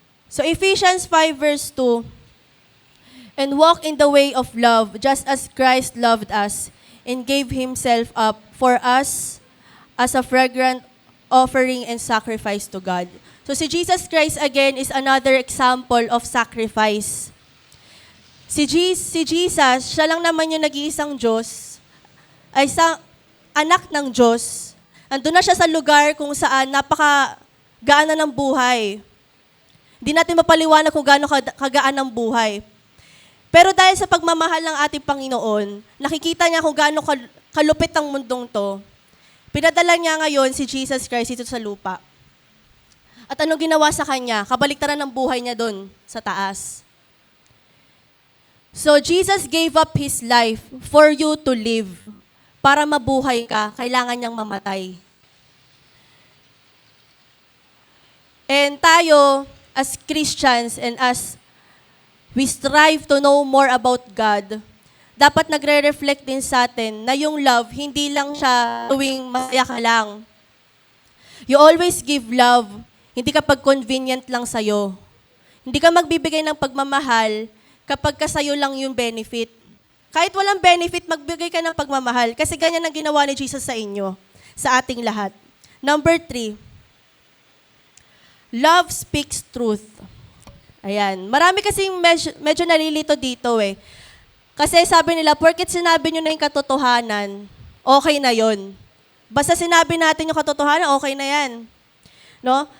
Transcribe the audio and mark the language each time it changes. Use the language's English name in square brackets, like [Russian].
[English] So Ephesians 5 verse 2, "And walk in the way of love, just as Christ loved us, and gave Himself up for us as a fragrant offering and sacrifice to God." So si Jesus Christ again is another example of sacrifice. [Filipino] Si Jesus, siya lang naman yung nag-iisang Diyos, ay isang anak ng Diyos. Andun na siya sa lugar kung saan napakagaan na ng buhay. Hindi natin mapaliwanag kung gaano kagaan ng buhay. Pero dahil sa pagmamahal ng ating Panginoon, nakikita niya kung gaano kalupit ang mundong to. Pinadala niya ngayon si Jesus Christ dito sa lupa. At anong ginawa sa kanya? Kabaliktaran ng buhay niya doon sa taas. [English] So Jesus gave up His life for you to live. [Filipino] Para mabuhay ka, kailangan niyang mamatay. And tayo, [English] as Christians and as we strive to know more about God, [Filipino] dapat nagre-reflect din sa atin na yung love, hindi lang siya tuwing masaya ka lang. [English] You always give love, [Filipino] hindi kapag convenient lang sa'yo. Hindi ka magbibigay ng pagmamahal kapag kasayo lang yung benefit. Kahit walang benefit, magbigay ka ng pagmamahal. Kasi ganyan ang ginawa ni Jesus sa inyo, sa ating lahat. [English] Number 3, love speaks truth. [Filipino] Ayan. Marami kasing medyo nalilito dito eh. Kasi sabi nila, porket sinabi nyo na yung katotohanan, okay na yon. Basta sinabi natin yung katotohanan, okay na yan. No?